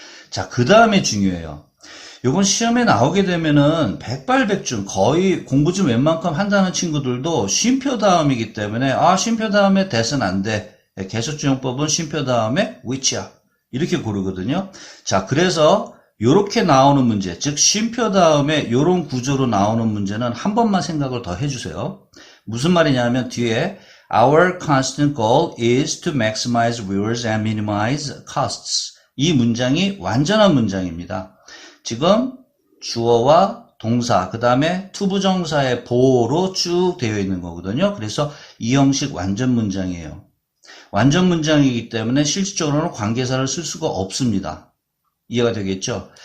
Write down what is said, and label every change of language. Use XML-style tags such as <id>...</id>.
<ko>자, 그 다음에 중요해요. 요번 시험에 나오게 되면은 백발백중 거의 공부 좀 웬만큼 한다는 친구들도 쉼표 다음이기 때문에 쉼표 다음에 that은 안 돼. 계속주용법은 쉼표 다음에 which야. 이렇게 고르거든요. 자, 그래서 요렇게 나오는 문제, 즉 쉼표 다음에 요런 구조로 나오는 문제는 한 번만 생각을 더 해주세요. 무슨 말이냐면 뒤에</ko> <en>Our constant goal is to maximize viewers and minimize costs.</en> <ko>이 문장이 완전한 문장입니다. 지금 주어와 동사, 그 다음에 투부정사의 보호로 쭉 되어 있는 거거든요. 그래서 이 형식 완전 문장이에요. 완전 문장이기 때문에 실질적으로는 관계사를 쓸 수가 없습니다. 이해가 되겠죠?</ko>